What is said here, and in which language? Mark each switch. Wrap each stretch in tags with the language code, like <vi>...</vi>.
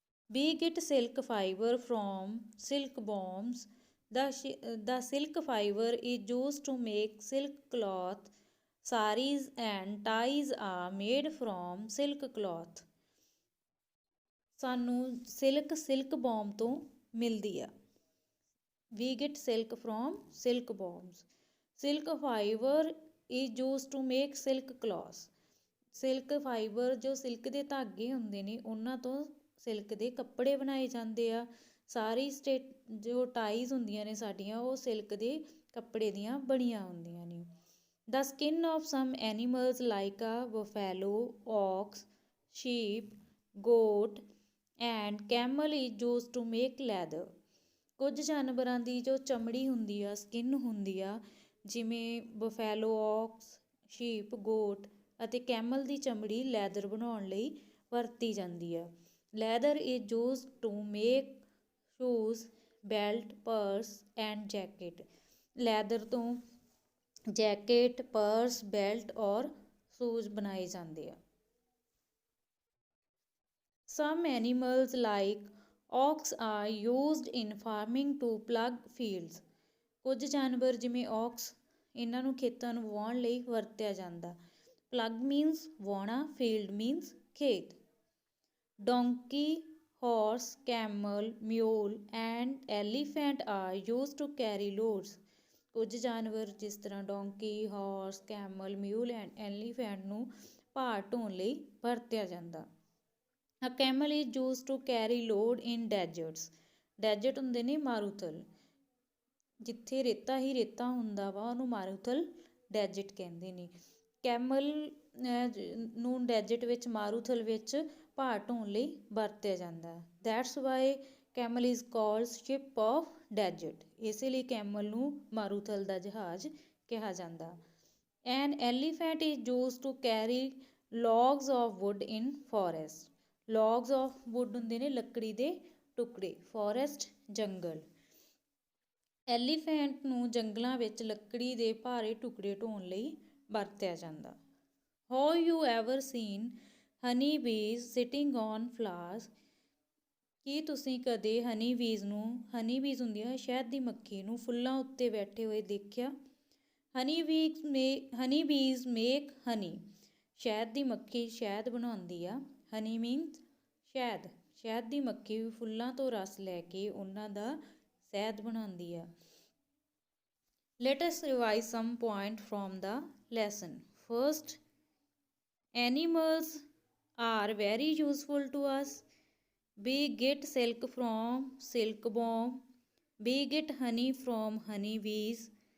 <en>We get silk fiber from silkworms. The silk fiber is used to make silk cloth. Saris and ties are made from silk cloth.</en> <pa>ਸਾਨੂੰ silkworm ਤੋਂ ਮਿਲਦੀ ਆ।</pa> <en>We get silk from silkworms. Silk fiber is used to make silk cloth.</en> <pa>Silk fiber ਜੋ silk ਦੇ ਧਾਗੇ ਹੁੰਦੇ ਨੇ ਉਹਨਾਂ ਤੋਂ ਸਿਲਕ ਦੇ ਕੱਪੜੇ ਬਣਾਏ ਜਾਂਦੇ ਆ। ਸਾਰੀ ਜੋ ਟਾਈਜ਼ ਹੁੰਦੀਆਂ ਨੇ ਸਾਡੀਆਂ ਉਹ ਸਿਲਕ ਦੇ ਕੱਪੜੇ ਦੀਆਂ ਬਣੀਆਂ ਹੁੰਦੀਆਂ ਨੇ।</pa> <en>The skin of some animals like a buffalo, ox, sheep, goat and camel is used to make leather.</en> <pa>ਕੁਝ ਜਾਨਵਰਾਂ ਦੀ ਜੋ ਚਮੜੀ ਹੁੰਦੀ ਆ, ਸਕਿਨ ਹੁੰਦੀ ਆ, ਜਿਵੇਂ ਬਫੈਲੋ, ਔਕਸ, ਸ਼ੀਪ, ਗੋਟ ਅਤੇ ਕੈਮਲ ਦੀ ਚਮੜੀ ਲੈਦਰ ਬਣਾਉਣ ਲਈ ਵਰਤੀ ਜਾਂਦੀ ਆ।</pa> <en>Leather is used to make shoes, belt, purse and jacket.</en> <pa>Leather ਤੋਂ ਜੈਕਟ, ਪਰਸ, ਬੈਲਟ ਔਰ ਸ਼ੂਜ਼ ਬਣਾਏ ਜਾਂਦੇ ਆ।</pa> <en>Some animals like ox are used in farming to plough fields.</en> <pa>ਕੁਝ ਜਾਨਵਰ ਜਿਵੇਂ ਔਕਸ ਇਹਨਾਂ ਨੂੰ ਖੇਤਾਂ ਨੂੰ ਵਾਹੁਣ ਲਈ ਵਰਤਿਆ ਜਾਂਦਾ। ਪਲੱਗ ਮੀਨਸ ਵਾਹੁਣਾ, ਫੀਲਡ ਮੀਨਸ ਖੇਤ।</pa> <en>Donkey, horse, camel, mule and elephant are used to carry loads.</en> <pa>ਕੁਝ ਜਾਨਵਰ ਜਿਸ ਤਰ੍ਹਾਂ donkey, horse, Camel, ਮਿਊਲ and elephant ਨੂੰ ਭਾਰ ਢੋਣ ਲਈ ਵਰਤਿਆ ਜਾਂਦਾ।</pa> <en>A camel is used to carry load in deserts.</en> <pa>Desert ਹੁੰਦੇ ਨੇ ਮਾਰੂਥਲ, ਜਿੱਥੇ ਰੇਤਾ ਹੀ ਰੇਤਾ ਹੁੰਦਾ ਵਾ ਉਹਨੂੰ ਮਾਰੂਥਲ ਡੈਜ਼ਰਟ ਕਹਿੰਦੇ ਨੇ। ਕੈਮਲ ਨੂੰ ਡੈਜ਼ਰਟ ਵਿੱਚ, ਮਾਰੂਥਲ ਵਿੱਚ ਭਾਰ ਢੋਣ ਲਈ ਵਰਤਿਆ ਜਾਂਦਾ।</pa> <en>That's why camel is called ship of desert.</en> <pa>ਇਸੇ ਲਈ ਕੈਮਲ ਨੂੰ ਮਾਰੂਥਲ ਦਾ ਜਹਾਜ਼ ਕਿਹਾ ਜਾਂਦਾ।</pa> <en>An elephant is used to carry logs of wood in forest. Logs of wood</en> <pa>ਹੁੰਦੇ ਨੇ ਲੱਕੜੀ ਦੇ ਟੁਕੜੇ,</pa> <en>forest ਜੰਗਲ।</en> <pa>ਐਲੀਫੈਂਟ ਨੂੰ ਜੰਗਲਾਂ ਵਿੱਚ ਲੱਕੜੀ ਦੇ ਭਾਰੇ ਟੁਕੜੇ ਢੋਣ ਲਈ ਵਰਤਿਆ ਜਾਂਦਾ।</pa> <en>Have you ever seen honey bees sitting on flowers?</en> <pa>ਕੀ ਤੁਸੀਂ ਕਦੇ ਹਨੀ ਬੀਜ਼ ਨੂੰ, ਹਨੀ ਬੀਜ਼ ਹੁੰਦੀ ਆ ਸ਼ਹਿਦ ਦੀ ਮੱਖੀ ਨੂੰ, ਫੁੱਲਾਂ ਉੱਤੇ ਬੈਠੇ ਹੋਏ ਦੇਖਿਆ?</pa> <en>Honey bees make honey.</en> <pa>ਸ਼ਹਿਦ ਦੀ ਮੱਖੀ ਸ਼ਹਿਦ ਬਣਾਉਂਦੀ ਆ। ਹਨੀ ਮੀਨਸ ਸ਼ਹਿਦ। ਸ਼ਹਿਦ ਦੀ ਮੱਖੀ ਫੁੱਲਾਂ ਤੋਂ ਰਸ ਲੈ ਕੇ ਉਹਨਾਂ ਦਾ ਸ਼ਹਿਦ ਬਣਾਉਂਦੀ ਆ।</pa> <en>Let us revise some point from the lesson. First, animals are very useful to us. We get silk from silkworm. We get honey from honeybees.</en>